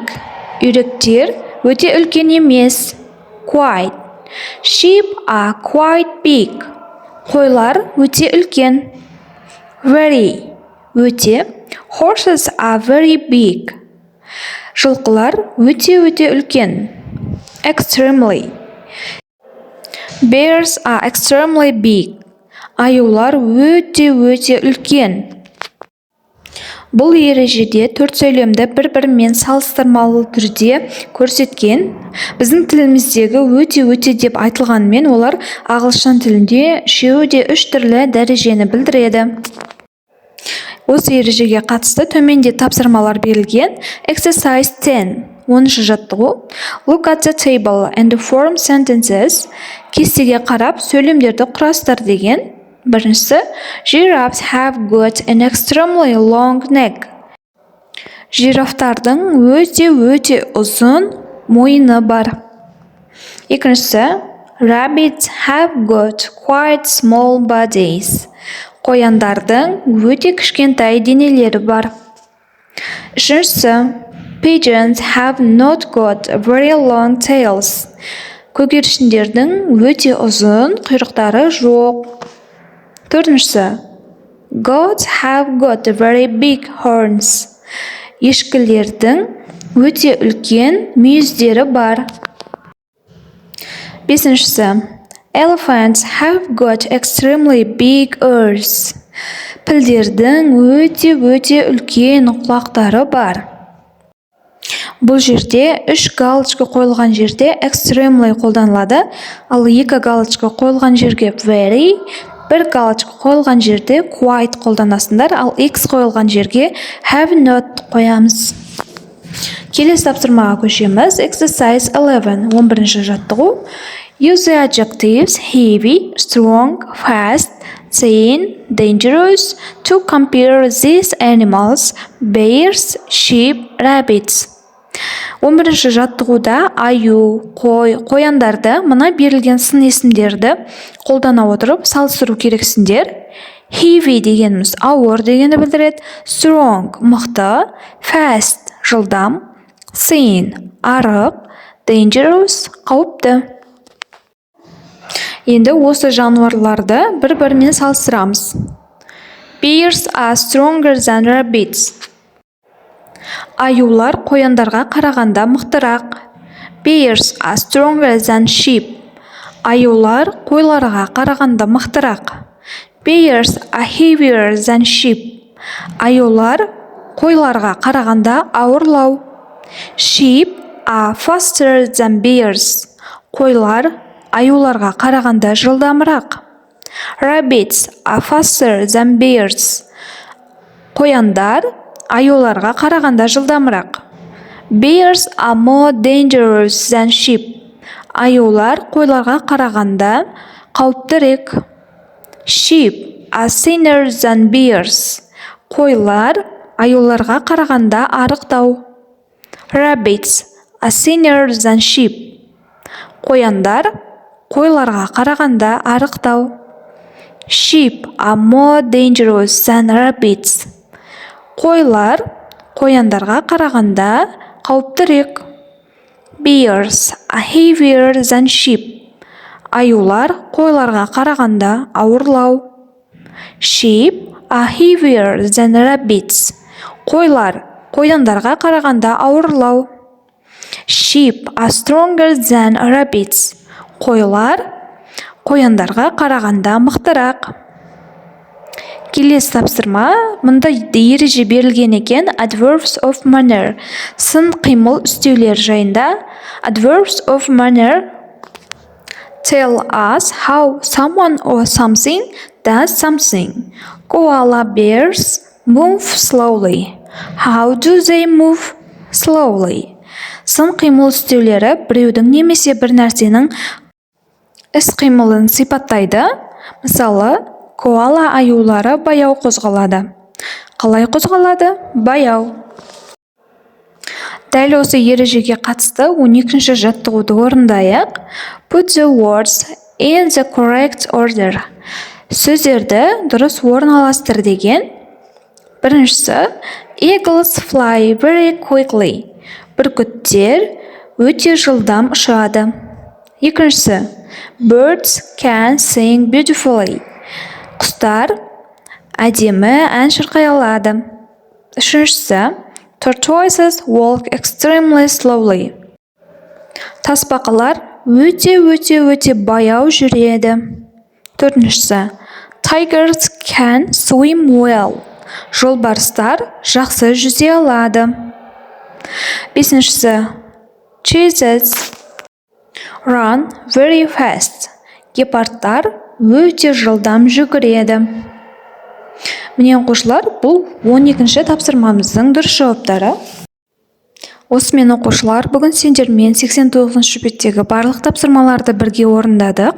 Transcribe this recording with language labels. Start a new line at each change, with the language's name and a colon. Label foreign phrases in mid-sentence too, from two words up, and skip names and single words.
Kazakh: Үйректер өте үлкен емес.
English: Quite. Sheep are quite big.
Kazakh: Қойлар өте үлкен.
English: Very. Өте. Horses are very big.
Kazakh: Жылқылар өте үлкен.
English: Extremely. Bears are extremely big.
Kazakh: Аюлар өте үлкен. Бұл ережеде төрт сөйлемді бір-бірімен салыстырмалы түрде көрсеткен. Біздің тіліміздегі өте деп айтылғанмен, олар ағылшын тілінде үшеуі де үш түрлі дәрежені білдіреді. Осы ережеге қатысты төменде тапсырмалар берілген. Exercise 10. 10-шы жаттығу.
English: Look at the table and form sentences.
Kazakh: Кестеге қарап, сөйлемдерді құрастыр деген. Біріншісі,
English: Giraffes have got an extremely long neck.
Kazakh: Жирафтардың өте ұзын мойыны бар. Екіншісі,
English: Rabbits have got quite small bodies.
Kazakh: Қояндардың өте кішкентай денелері бар. Үшіншісі,
English: Pigeons have not got very long tails.
Kazakh: Көгершіндердің өте ұзын құйрықтары жоқ. Төртіншісі,
English: Goats have got very big horns.
Kazakh: Ешкілердің өте үлкен мүйіздері бар. Бесіншісі,
English: Elephants have got extremely big ears.
Kazakh: Пілдердің өте үлкен құлақтары бар. Бұл жерде үш галочка қойылған жерде extremely қолданылады, ал екі галочка қойылған жерге very, бір галочка қойылған жерде quite қолданасыңдар, ал x қойылған жерге
English: have not
Kazakh: қоямыз. Келесі тапсырмаға көшеміз. Exercise 11. 11-ші жаттығу.
English: Use the adjectives heavy, strong, fast, thin, dangerous to compare these animals: bears, sheep, rabbits.
Kazakh: 11-ші жаттығуда аю, қояндарды, мына берілген сын есімдерді қолдана отырып салыстыру керексіңдер. Heavy дегеніміз ауыр дегенді білдіреді. Strong мықты, fast жылдам, thin арық, dangerous қауіпті. Енді осы жануарларды бір-бірімен салыстырамыз.
English: Bears are stronger than rabbits.
Kazakh: Аюлар қояндарға қарағанда мықтырақ.
English: Bears are stronger than sheep.
Kazakh: Аюлар қойларға қарағанда мықтырақ.
English: Bears are heavier than sheep.
Kazakh: Аюлар қойларға қарағанда ауырлау.
English: Sheep are faster than bears.
Kazakh: Қойлар аюларға қарағанда жылдамырақ.
English: Rabbits are faster than bears.
Kazakh: Қояндар аюларға қарағанда жылдамырақ.
English: Bears are more dangerous than sheep.
Kazakh: Аюлар қойларға қарағанда қауіптірек.
English: Sheep are thinner than bears.
Kazakh: Қойлар аюларға қарағанда арықтау.
English: Rabbits are thinner than sheep.
Kazakh: Қояндар қойларға қарағанда арықтау.
English: Sheep are more dangerous than rabbits.
Kazakh: Қойлар қояндарға қарағанда қауіптірек.
English: Bears are heavier than sheep.
Kazakh: Аюлар қойларға қарағанда ауырлау.
English: Sheep are heavier than rabbits.
Kazakh: Қойлар қояндарға қарағанда ауырлау.
English: Sheep are stronger than rabbits.
Kazakh: Қойлар қояндарға қарағанда мықтырақ. Келесі тапсырма, мұнда ереже берілген екен.
English: Adverbs of manner.
Kazakh: Сын қимыл үстеулер жайында.
English: Adverbs of manner tell us how someone or something does something. Koala bears move slowly. How do they move slowly?
Kazakh: сын қимыл істеулері біреудің немесе бір нәрсенің іс-қимылын сипаттайды. Мысалы, коала аюлары баяу қозғалады. Қалай қозғалады? Баяу. Дәл осы ережеге қатысты 12-ші жаттығуды орындайық.
English: Put the words in the correct order.
Kazakh: Сөздерді дұрыс орналастыр деген. Біріншісі,
English: eagles fly very quickly.
Kazakh: Бүркіттер өте жылдам ұшады. Екіншісі,
English: birds can sing beautifully.
Kazakh: Құстар әдемі ән шырқай алады. Үшіншісі,
English: tortoises walk extremely slowly.
Kazakh: Тасбақалар өте баяу жүреді. Төртіншісі,
English: tigers can swim well.
Kazakh: Жолбарыстар жақсы жүзе алады. Бесіншісі,
English: cheetahs run very fast.
Kazakh: Гепардтар өте жылдам жүгіреді. Міне оқушылар, бұл 12-ші тапсырмамыздың дұрыс жауаптары. Осымен оқушылар, бүгін сендермен 89-ші беттегі барлық тапсырмаларды бірге орындадық.